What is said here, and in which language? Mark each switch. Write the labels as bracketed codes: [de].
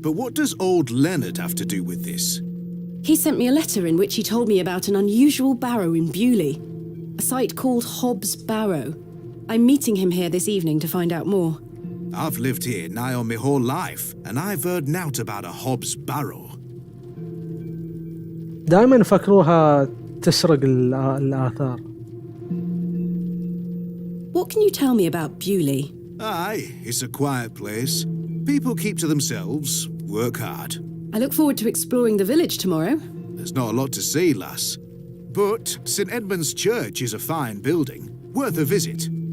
[en] But what does old Leonard have to do with this? He sent me a letter in which he told me about an unusual barrow in Bewley, a site called Hobbs Barrow. I'm meeting him here this evening to find out more. I've lived here nigh on my whole life, and I've heard nought about a Hobbs Barrow. [ar] دائما فكروها تسرق الآثار. [en] What can you tell me about Bewley? Aye, it's a quiet place. People keep to themselves, work hard. I look forward to exploring the village tomorrow. There's not a lot to see, lass. But St. Edmund's Church is a fine building, worth a visit.